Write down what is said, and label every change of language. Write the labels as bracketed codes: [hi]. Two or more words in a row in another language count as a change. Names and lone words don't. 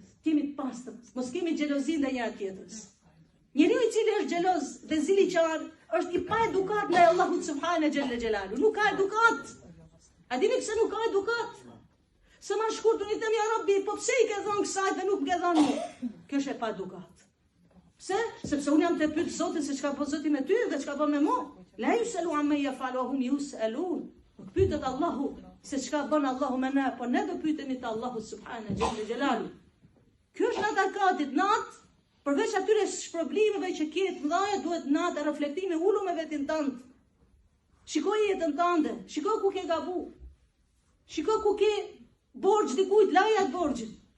[sq] Kemi të pastër, mos kemi xhelozi ndaj njëra tjetrës. Njeriu i cili është xheloz dhe ziliqar është i pa edukat ndaj Allahut [ar] سبحانه جل جلاله. [sq] Nuk ka edukat. A dini pse nuk ka edukat? Se ma shkurtun i them [ar] يا ربي, [sq] po pse i ke dhënë kësaj dhe nuk më ke dhënë mua? Kjo është e pa edukat. Pse? Sepse unë jam të pyet Zotin se çka bën Zoti me ty dhe çka bën me mua. [ar] لا يسأل عما يفعل وهم يسألون. [sq] Nuk pyetet Allahu se çka bën Allahu me ne, po ne do pyetemi te Allahu [ar] سبحانه جل جلاله. [sq] Kjo është nata katit, natë, përveç atyre shpërblimeve që ke të mëdha, duhet natë reflektimi, ulu me vetin tënd. Shikoj jetën tënde, shikoj ku ke gabu. Shikoj ku ke borxh dikujt, laja atë borxhin.